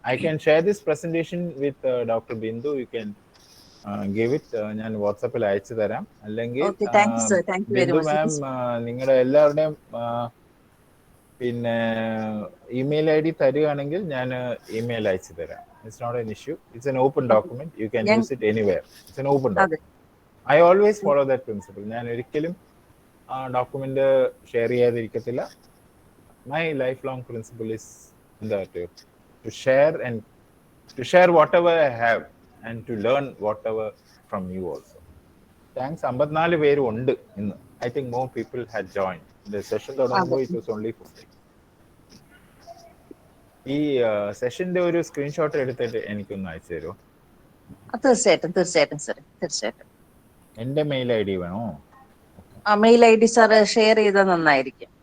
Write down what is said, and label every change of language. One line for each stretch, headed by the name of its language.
English: I can share this presentation with Dr. Bindu. You can give it.
Malayalam: ഞാൻ വാട്സാപ്പിൽ അയച്ചു തരാം. അല്ലെങ്കിൽ ബിന്ദു മാം നിങ്ങളുടെ എല്ലാവരുടെയും പിന്നെ ഇമെയിൽ ID തരികയാണെങ്കിൽ ഞാൻ ഇമെയിൽ അയച്ചു തരാം.
English: It's not an issue. It's an open document. You can use it anywhere. It's an open document. I always follow that principle.
Malayalam: ഞാൻ ഒരിക്കലും document share ചെയ്യാതിരിക്കത്തില്ല.
English: My lifelong principle is that to share whatever I have and to learn whatever from you also. Thanks.
Malayalam: 54 പേര് ഉണ്ട് ഇന്ന്.
English: I think more people had joined. The session
Malayalam: തുടങ്ങുമ്പോൾ
English: it was only 50.
Malayalam: ഈ സെഷന്റെ ഒരു screenshot എടുത്തിട്ട് എനിക്കൊന്ന് അയച്ചു തരുമോ? തീർച്ചയായിട്ടും സർ, തീർച്ചയായിട്ടും. എന്റെ മെയിൽ ID വേണോ? ആ മെയിൽ ID സാർ ഷെയർ ചെയ്താൽ നന്നായിരിക്കും.